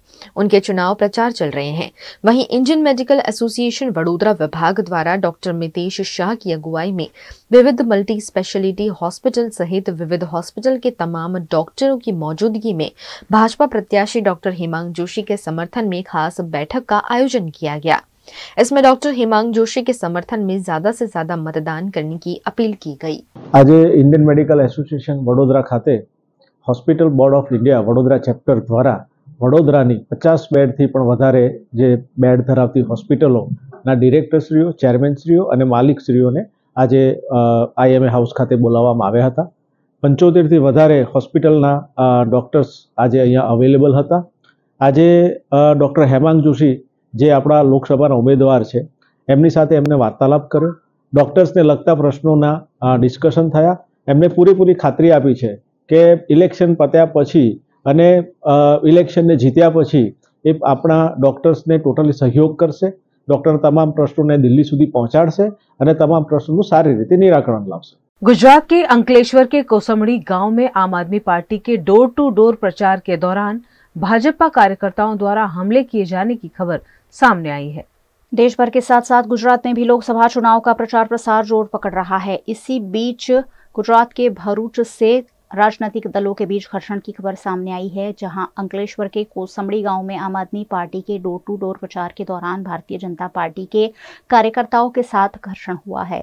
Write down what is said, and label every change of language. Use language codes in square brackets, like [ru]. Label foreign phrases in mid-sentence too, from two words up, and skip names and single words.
[hi] उनके चुनाव प्रचार चल रहे हैं। वहीं इंडियन मेडिकल एसोसिएशन वडोदरा विभाग द्वारा डॉक्टर मितेश शाह की अगुवाई में विविध [en] multi speciality hospital [hi] सहित विविध हॉस्पिटल के तमाम डॉक्टरों की मौजूदगी में भाजपा प्रत्याशी डॉक्टर हेमांग जोशी के समर्थन में खास बैठक का आयोजन किया गया। इसमें डॉक्टर हेमांग जोशी के समर्थन में ज्यादा से ज्यादा मतदान करने की अपील की गई। [gu] આજ ઇન્ડિયન મેડિકલ એસોસિએશન વડોદરા ખાતે હોસ્પિટલ બોર્ડ ઓફ ઇન્ડિયા વડોદરા ચેપ્ટર દ્વારા વડોદરાની 50 બેડથી પણ વધારે જે બેડ ધરાવતી હોસ્પિટલોના ડિરેક્ટરશ્રીઓ, ચેરમેનશ્રીઓ અને માલિકશ્રીઓને આજ IMA હાઉસ ખાતે બોલાવવામાં આવ્યા હતા। 75થી વધારે હોસ્પિટલના ડૉક્ટર્સ આજે અહીંયા અવેલેબલ હતા. આજે ડૉક્ટર હેમાંગ જોશી જે આપણા લોકસભાના ઉમેદવાર છે એમની સાથે એમને વાર્તાલાપ કર્યો. ડૉક્ટર્સને લગતા પ્રશ્નોના ડિસ્કશન થયા. એમને પૂરેપૂરી ખાતરી આપી છે કે ઇલેક્શન પત્યા પછી અને ઇલેક્શનને જીત્યા પછી એ આપણા ડૉક્ટર્સને ટોટલી સહયોગ કરશે. ડૉક્ટરના તમામ પ્રશ્નોને દિલ્હી સુધી પહોંચાડશે અને તમામ પ્રશ્નોનું સારી રીતે નિરાકરણ લાવશે. [hi] गुजरात के अंकलेश्वर के कोसमड़ी गांव में आम आदमी पार्टी के [en] door to door [hi] प्रचार के दौरान भाजपा कार्यकर्ताओं द्वारा हमले किए जाने की खबर सामने आई है. देश भर के साथ साथ गुजरात में भी लोकसभा चुनाव का प्रचार प्रसार जोर पकड़ रहा है. इसी बीच गुजरात के भरूच से राजनीतिक दलों के बीच घर्षण की खबर सामने आई है, जहां अंकलेश्वर के कोसमड़ी गांव में आम आदमी पार्टी के [en] door to door [hi] प्रचार के दौरान भारतीय जनता पार्टी के कार्यकर्ताओं के साथ घर्षण हुआ है.